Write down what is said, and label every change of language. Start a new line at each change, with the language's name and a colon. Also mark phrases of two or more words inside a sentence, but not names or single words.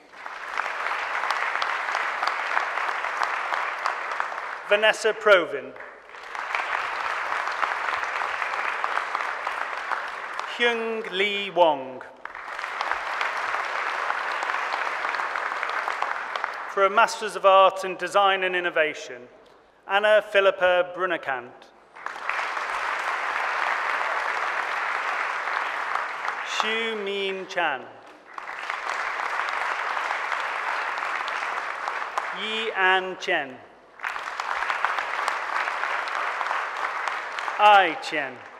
English: Vanessa Provin. Hyung Lee Wong. For a Masters of Arts in Design and Innovation, Anna Philippa Brunekant. Xu Min Chan. Yi An Chen. Ai Chen.